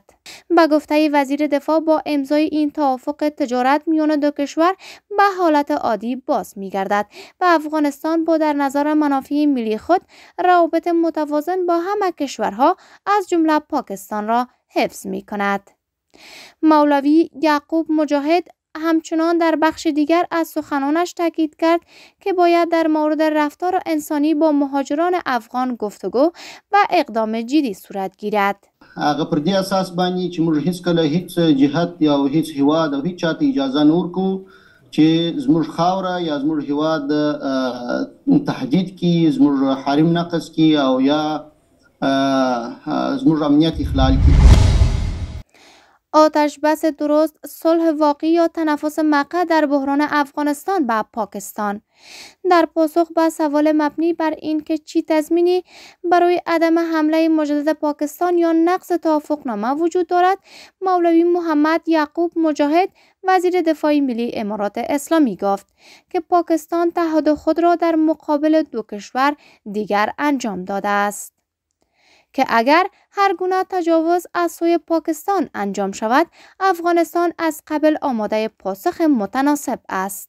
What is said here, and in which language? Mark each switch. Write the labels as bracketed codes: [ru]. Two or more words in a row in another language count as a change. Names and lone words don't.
[fa] به گفته وزیر دفاع با امضای این توافق تجارت میان دو کشور به حالت عادی باز می‌گردد و افغانستان با در نظر منافع ملی خود روابط متوازن با همه کشورها از جمله پاکستان را حفظ می‌کند. مولوی یعقوب مجاهد همچنان در بخش دیگر از سخنانش تاکید کرد که باید در مورد رفتار انسانی با مهاجران افغان گفتگو و اقدام جدی صورت گیرد. [ps] هغه پر دې اساس باندې چې موږ هیڅکله هیڅ جهت یا هیڅ هیواد او هیڅ چاته اجازه نه ورکوو چې زموږ خاوره یا زموږ هیواد تهدید کړي، زموږ حریم نقض کړي او یا زموږ امنیت اخلال کړي. [fa] آتش بس درست: صلح واقعی یا تنفس مقعد در بحران افغانستان و پاکستان. در پاسخ به سوال مبنی بر این که چی تضمینی برای عدم حمله مجدد پاکستان یا نقض توافقنامه وجود دارد، مولوی محمد یعقوب مجاهد وزیر دفاع ملی امارات اسلامی گفت که پاکستان تعهد خود را در مقابل دو کشور دیگر انجام داده است که اگر هر گونه تجاوز از سوی پاکستان انجام شود، افغانستان از قبل آماده پاسخ متناسب است.